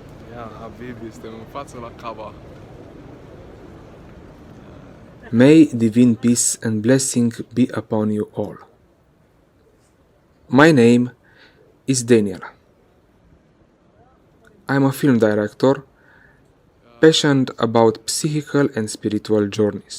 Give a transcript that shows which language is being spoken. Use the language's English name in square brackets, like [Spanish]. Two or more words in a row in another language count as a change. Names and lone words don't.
[Arabic] يا حبيبي [Romanian] suntem în față la Kaaba. [English] May divine peace and blessing be upon you all. My name is Daniel. I'm a film director, passionate about psychical and spiritual journeys.